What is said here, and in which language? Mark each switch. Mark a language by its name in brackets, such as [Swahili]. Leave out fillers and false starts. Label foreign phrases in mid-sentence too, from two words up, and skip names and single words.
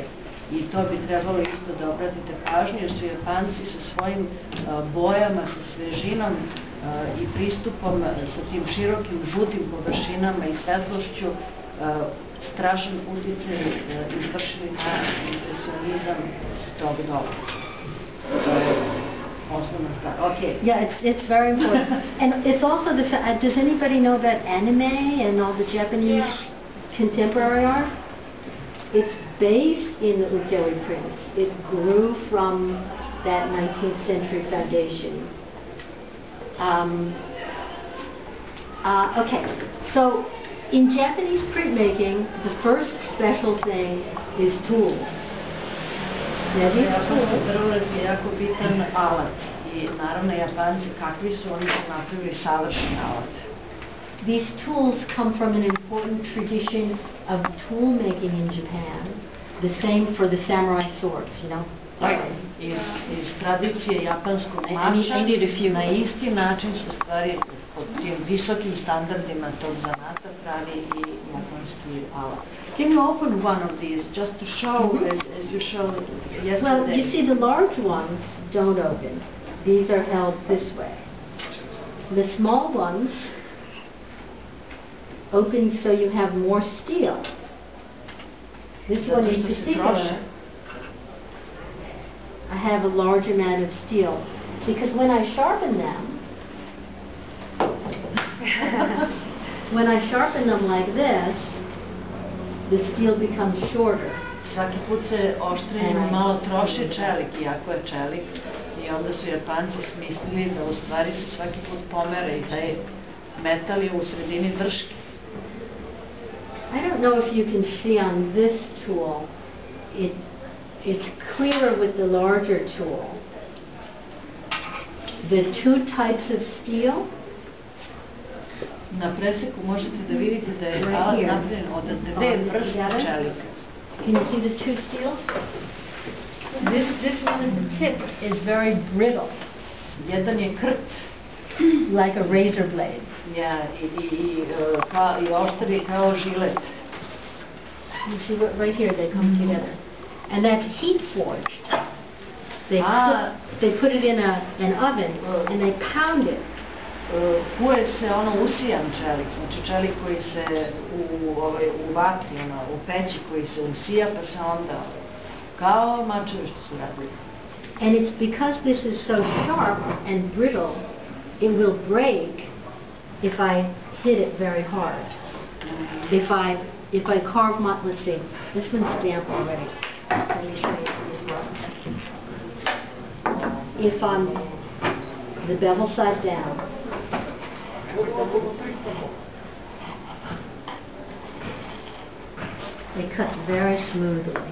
[Serbian] I to bi trebalo isto da obratite pažnju, jer su Japanci sa svojim bojama, sa svežinom i pristupom, sa tim širokim žutim površinama i svetlošću, strašan uticaj izvršili na impresionizam tog doba. To je osnovna stvar. [English] Okay. Yeah, it's very important. And it's also does anybody know about anime and all the Japanese contemporary art? It's based in the ukiyo-e prints. It grew from that 19th century foundation. Okay, so in Japanese printmaking, the first special thing is tools. [Serbian] Za japanski drvorez je jako bitan alat i naravno Japanci kakvi su, oni su napravili savršen alat. [English] These tools come from an important tradition of tool making in Japan, the same for the samurai swords, you know. [Serbian] iz tradicije japanskog mača, na isti način se stvari pod tim visokim standardima tog zanata pravi i japanski alat. [English] Can you open one of these just to show as you showed yesterday? Well, you see the large ones don't open. These are held this way. The small ones open so you have more steel. This one in particular, I have a large amount of steel because when I sharpen them, like this, the steel becomes shorter. [Serbian] Svaki put se oštrenjem malo troši čelik, iako je čelik, i onda su Japanci smislili da u stvari se svaki put pomere i taj metal je u sredini drške. [English] I don't know if you can see on this tool, it's clearer with the larger tool. The two types of steel. [Serbian] Na preseku možete da vidite da je alat napravljen od dve vrste čelika. [English] Can you see the two steels? This one at the tip is very brittle. [Serbian] Jedan je krt, [English] like a razor blade. [Serbian] Ja, i oštar je kao žilet. [English] You see right here they come together. And that's heat forged. They put it in an oven and they pound it. [Serbian] Kuje se usijan čelik, znači čelik koji se u vatri, u peći koji se usija pa se onda kao mačevi što su radili. [English] And it's because this is so sharp and brittle, it will break if I hit it very hard. If I carve my, let's see, this one's stamped already. Let me show you this one. If I'm the bevel side down, it cuts very smoothly.